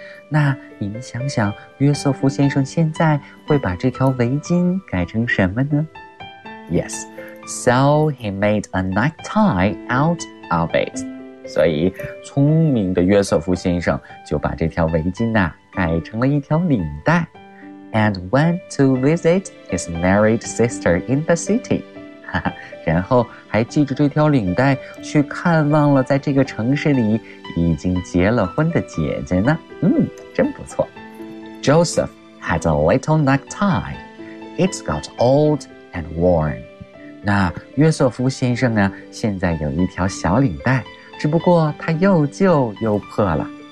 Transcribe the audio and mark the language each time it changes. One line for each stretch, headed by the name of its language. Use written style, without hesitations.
Chinese: 那你们想想，约瑟夫先生现在会把这条围巾改成什么呢？
English: Yes, so he made a necktie out of it.
Chinese: 所以聪明的约瑟夫先生就把这条围巾啊改成了一条领带。
English: And went to visit his married sister in the city.
Chinese: 然后还系着这条领带去看望了在这个城市里已经结了婚的姐姐呢。真不错。
English: Joseph had a little necktie. It got old and worn.
Chinese: 那约瑟夫先生呢，现在有一条小领带，只不过它又旧又破了。